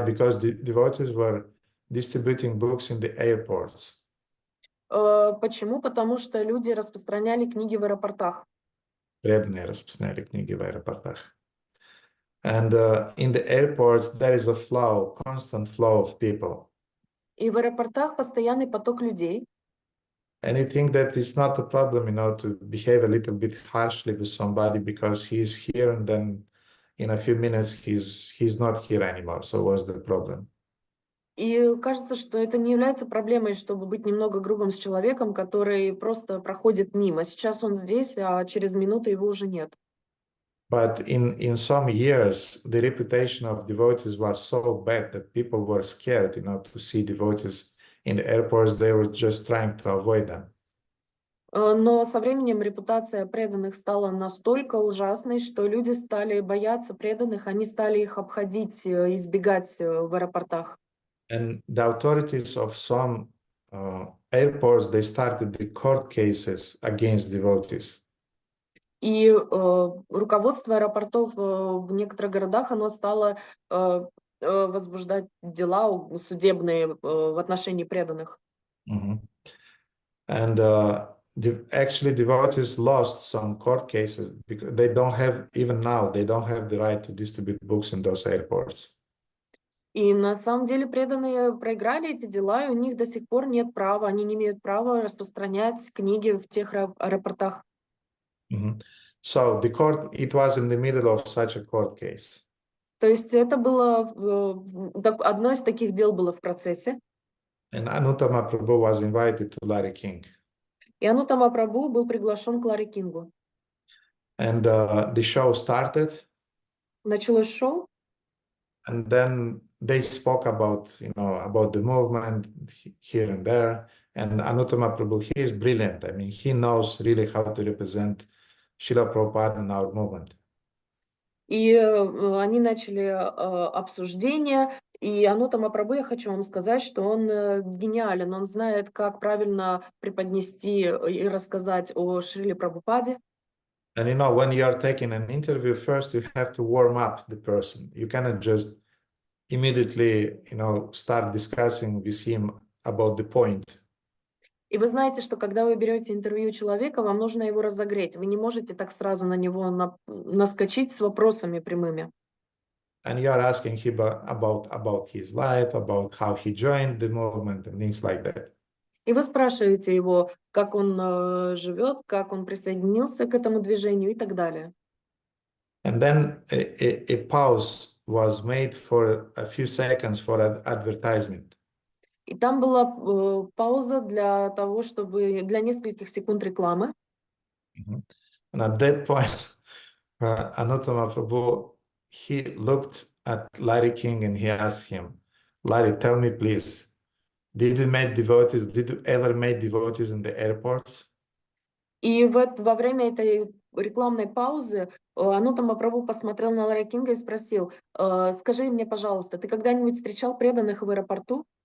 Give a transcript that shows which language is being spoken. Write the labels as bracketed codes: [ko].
[en] Because the devotees were distributing books in the airports. [ru] Почему? Потому что люди распространяли книги в аэропортах. Преданные распространяли книги в аэропортах. [en] And in the airports, there is a flow, constant flow of people. [ru] И в аэропортах постоянный поток людей. [en] And you think that it's not a problem, to behave a little bit harshly with somebody because he's here and then in a few minutes he's not here anymore. So what's the problem? [ru] И кажется, что это не является проблемой, чтобы быть немного грубым с человеком, который просто проходит мимо. Сейчас он здесь, а через минуту его уже нет. [en] But in some years, the reputation of devotees was so bad that people were scared, to see devotees in the airports. They were just trying to avoid them. [ru] Но со временем репутация преданных стала настолько ужасной, что люди стали бояться преданных, они стали их обходить, избегать в аэропортах. [en] And the authorities of some airports, they started the court cases against devotees. [ru] И руководство аэропортов в некоторых городах, оно стало возбуждать дела судебные в отношении преданных. [en] And actually, devotees lost some court cases because they don't have, even now, they don't have the right to distribute books in those airports. [ru] И на самом деле преданные проиграли эти дела, и у них до сих пор нет права, они не имеют права распространять книги в тех аэропортах. [en] So the court, it was in the middle of such a court case. [ru] То есть это было, одно из таких дел было в процессе. [en] And Anuttama Prabhu was invited to Larry King. [ru] И Ануттама Прабху был приглашен к Ларри Кингу. [en] And the show started. [ru] Началось шоу. [en] And then they spoke about, about the movement here and there. And Anuttama Prabhu, he is brilliant. I mean, he knows really how to represent Srila Prabhupada in our movement. [ru] И они начали обсуждение. И Ануттама Прабху, я хочу вам сказать, что он гениален. Он знает, как правильно преподнести и рассказать о Шриле Прабхупаде. [en] And when you are taking an interview, first you have to warm up the person. You cannot just immediately, start discussing with him about the point. [ru] И вы знаете, что когда вы берете интервью человека, вам нужно его разогреть. Вы не можете так сразу на него наскочить с вопросами прямыми. [en] And you are asking him about his life, about how he joined the movement and things like that. [ru] И вы спрашиваете его, как он живет, как он присоединился к этому движению и так далее. [en] And then a pause was made for a few seconds for an advertisement. [ru] И там была пауза для того, чтобы для нескольких секунд рекламы. [en] And at that point, Anuttama Prabhu, he looked at Larry King and he asked him, Larry, tell me please, did you ever meet devotees in the airports? [ru] И во время этой рекламной паузы Ануттама Прабху посмотрел на Ларри Кинга и спросил: скажи мне, пожалуйста, ты когда-нибудь встречал преданных в аэропорту?